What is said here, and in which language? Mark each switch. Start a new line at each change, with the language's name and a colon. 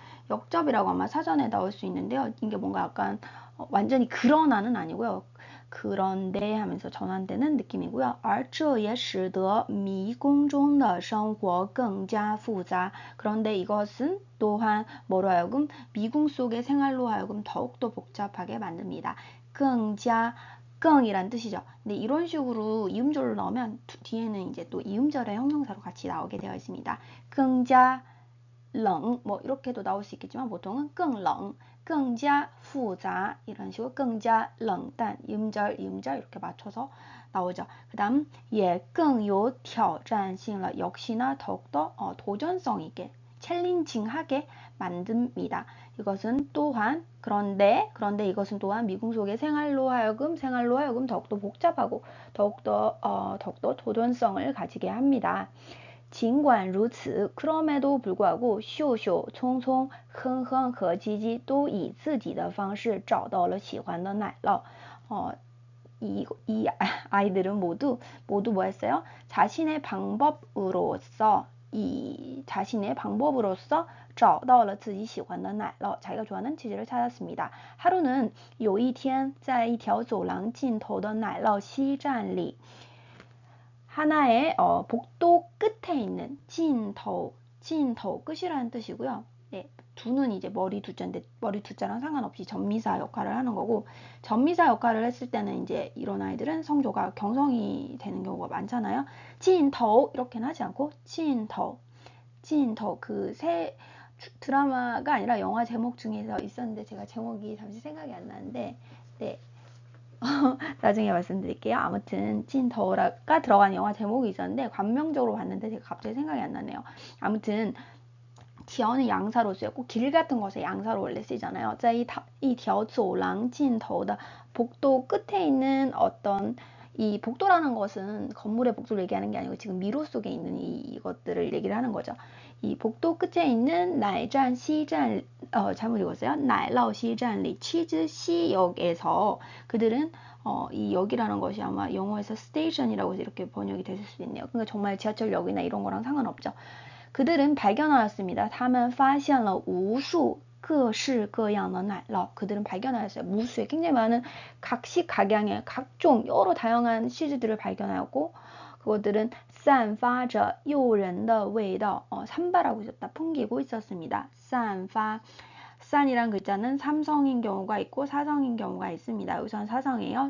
Korean: 역접이라고 아마 사전에 나올 수 있는데요. 이게 뭔가 약간 완전히 그러나는 아니고요. 그런데 하면서 전환되는 느낌이고요.
Chinese: 而这也使得迷宫中的生活更加复杂.
Korean: 그런데 이것은 또한 뭐로 하여금 미궁 속의 생활로 하여금 더욱더 복잡하게 만듭니다. 更加 끙이란 뜻이죠. 근데 이런 식으로 이음절로 넣으면 뒤에는 이제 또 이음절의 형용사로 같이 나오게 되어 있습니다. 更加冷, 뭐 이렇게도 나올 수 있겠지만 보통은 更冷, 更加复杂 이런 식으로 更加冷淡, 이음절 이렇게 맞춰서 나오죠. 그 다음 也更有挑战性了, 역시나 더욱더 도전성 있게 챌린징하게 만듭니다. 이것은 또한 그런데 이것은 또한 미궁 속의 생활로 하여금 더욱더 복잡하고 더욱더 도전성을 가지게 합니다.
Chinese: 尽管如此, 그럼에도 불구하고 秀秀, 聪聪, 哼哼和鸡鸡都以自己的方式找到了喜欢的奶酪.
Korean: 이 아이들은 모두 뭐 했어요? 자신의 방법으로서 找到了自己喜欢的奶酪, 자기가 좋아하는 치즈를 찾았습니다. 하루는 有一天在一条走廊尽头的奶酪西站里 하나의 복도 끝에 있는 尽头 끝이라는 뜻이고요. 네, 두는 이제 머리 두자인데 머리 두자랑 상관없이 전미사 역할을 하는 거고, 전미사 역할을 했을 때는 이제 이런 아이들은 성조가 경성이 되는 경우가 많잖아요. 尽头 이렇게는 하지 않고 尽头 그 새 드라마가 아니라 영화 제목 중에서 있었는데 제가 제목이 잠시 생각이 안 나는데 네. 나중에 말씀드릴게요. 아무튼 尽头가 들어간 영화 제목이 있었는데 관명적으로 봤는데 제가 갑자기 생각이 안 나네요. 아무튼 条는 양사로 쓰였고 길 같은 것에 양사로 원래 쓰잖아요. 一条走廊尽头的 복도 끝에 있는 어떤 이 복도라는 것은 건물의 복도를 얘기하는 게 아니고 지금 미로 속에 있는 이것들을 얘기를 하는 거죠. 이 복도 끝에 있는 奶站西站 잘못 읽었어요. 奶酪西站里 치즈 시역에서 그들은 이 역이라는 것이 아마 영어에서 스테이션이라고 해서 이렇게 번역이 됐을 수도 있네요. 그러니까 정말 지하철역이나 이런 거랑 상관없죠. 그들은 발견하였습니다.
Chinese: 他们发现了无数各式各样的奶酪.
Korean: 그들은 발견하였어요. 무수의 굉장히 많은 각식각양의 각종 여러 다양한 치즈들을 발견하였고 그것들은 散发着诱人的味道. 산발하고 있었다. 풍기고 있었습니다. 散发 산이란 글자는 삼성인 경우가 있고 사성인 경우가 있습니다. 우선 사성이에요.